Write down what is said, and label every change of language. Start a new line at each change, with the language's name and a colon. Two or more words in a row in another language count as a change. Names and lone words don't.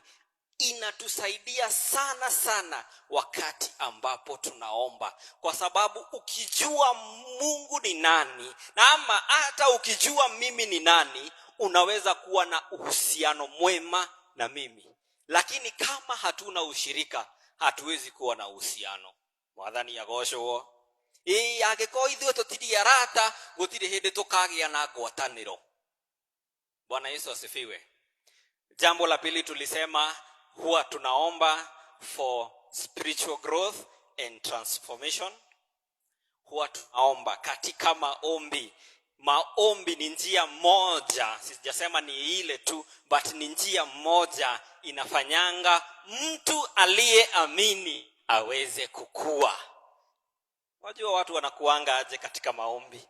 Swahili: Inatusaidia sana sana wakati ambapo tunaomba, kwa sababu ukijua Mungu ni nani, na ama hata ukijua mimi ni nani, unaweza kuwa na uhusiano mwema na mimi. Lakini kama hatuna ushirika, hatuwezi kuwa na uhusiano.
Kikuyu: Mwathani agoshwo. Angĩkorwo ithuĩ tũtirĩ arata, gũtirĩ hĩndĩ tũkagĩa na ngwatanĩro.
Swahili: Bwana Yesu asifiwe. Jambo la pili tulisema, huwa tunaomba
English: for spiritual growth and transformation.
Swahili: Huwa tunaomba katika maombi. Maombi ni njia moja, sijasema ni ile tu, but ni njia moja inafanyanga mtu aliyeamini aweze kukua. Wajua watu wanakuanga aje katika maombi?